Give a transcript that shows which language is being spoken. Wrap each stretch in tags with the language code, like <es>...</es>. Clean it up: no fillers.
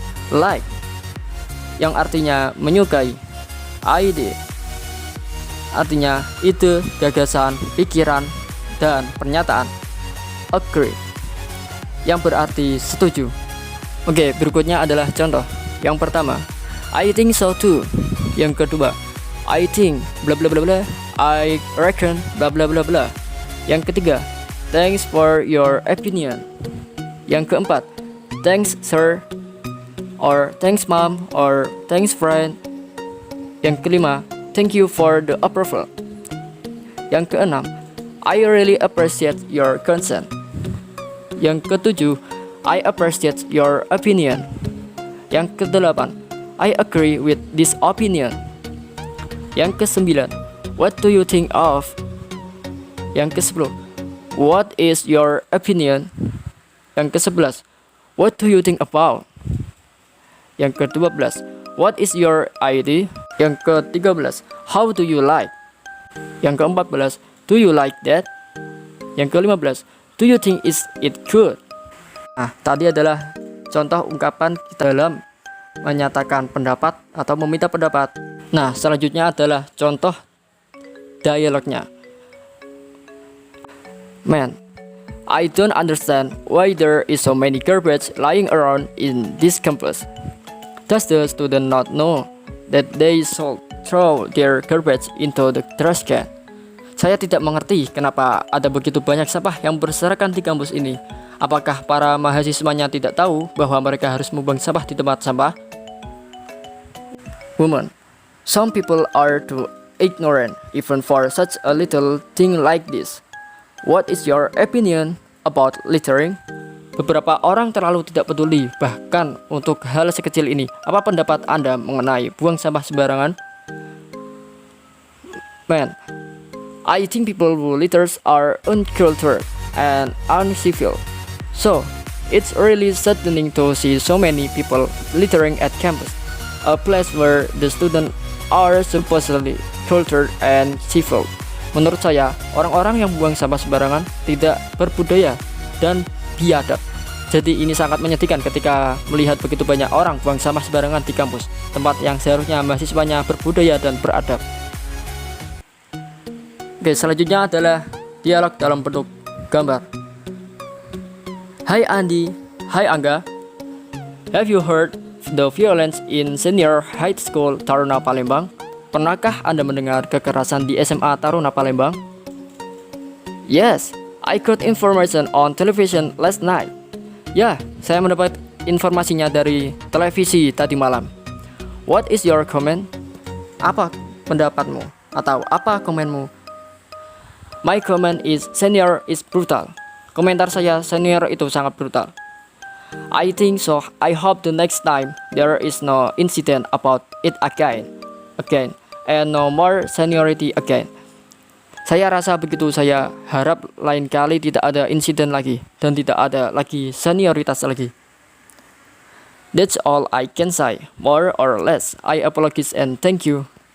<id>Like, yang artinya menyukai. Idea artinya ide, gagasan, pikiran, dan pernyataan. Agree, yang berarti setuju. Oke, berikutnya adalah contoh. Yang pertama,</id> <en>I think so too.</en> <id>Yang kedua,</id> <en>I think bla bla bla bla. I reckon bla bla bla bla.</en> <id>Yang ketiga,</id> <en>thanks for your opinion.</en> <id>Yang keempat,</id> <en>thanks sir, or thanks mom, or thanks friend.</en> <id>Yang kelima,</id> <en>thank you for the approval.</en> <id>Yang keenam,</id> <en>I really appreciate your concern.</en> <id>Yang ketujuh,</id> <en>I appreciate your opinion.</en> <id>Yang kedelapan,</id> <en>I agree with this opinion.</en> <id>Yang kesembilan,</id> <en>what do you think of?</en> <id>Yang kesepuluh,</id> <en>what is your opinion?</en> <id>Yang kesebelas,</id> <en>what do you think about?</en> <id>Yang kedua belas,</id> <en>what is your idea?</en> <id>Yang ketiga belas,</id> <en>how do you like?</en> <id>Yang keempat belas,</id> <en>do you like that?</en> <id>Yang kelima belas,</id> <en>do you think is it good?</en> <id>Nah, tadi adalah contoh ungkapan kita dalam menyatakan pendapat atau meminta pendapat. Nah, selanjutnya adalah contoh dialognya.</id> <en>Man, I don't understand why there is so many garbage lying around in this campus. Does the student not know that they should throw their garbage into the trash can?</en> <id>Saya tidak mengerti kenapa ada begitu banyak sampah yang berserakan di kampus ini. Apakah para mahasiswanya tidak tahu bahwa mereka harus membuang sampah di tempat sampah?</id> <en>Woman, some people are too ignorant even for such a little thing like this. What is your opinion about littering?</en> <id>Beberapa orang terlalu tidak peduli bahkan untuk hal sekecil ini. Apa pendapat Anda mengenai buang sampah sembarangan?</id> <en>Man, I think people who litters are uncultured and uncivil. So, it's really saddening to see so many people littering at campus, a place where the students are supposedly cultured and civil.</en> <id>Menurut saya, orang-orang yang buang sampah sembarangan tidak berbudaya dan biadab. Jadi ini sangat menyedihkan ketika melihat begitu banyak orang buang sampah sembarangan di kampus, tempat yang seharusnya mahasiswanya berbudaya dan beradab. Oke, selanjutnya adalah dialog dalam bentuk gambar.</id> <en>Hi Andi, hi Angga. Have you heard the violence in Senior High School Taruna Palembang?</en> <id>Pernahkah Anda mendengar kekerasan di SMA Taruna Palembang?</id> <en>Yes, I got information on television last night.</en> <id>Ya, saya mendapat informasinya dari televisi tadi malam.</id> <en>What is your comment?</en> <id>Apa pendapatmu? Atau apa komenmu?</id> <en>My comment is senior is brutal.</en> <id>Komentar saya, senior itu sangat brutal.</id> <en>I think so. I hope the next time there is no incident about it again. and no more seniority again.</en> <id>Saya rasa begitu, saya harap lain kali tidak ada insiden lagi dan tidak ada lagi senioritas lagi.</id> <en>That's all I can say, more or less. I apologize and thank you.</en>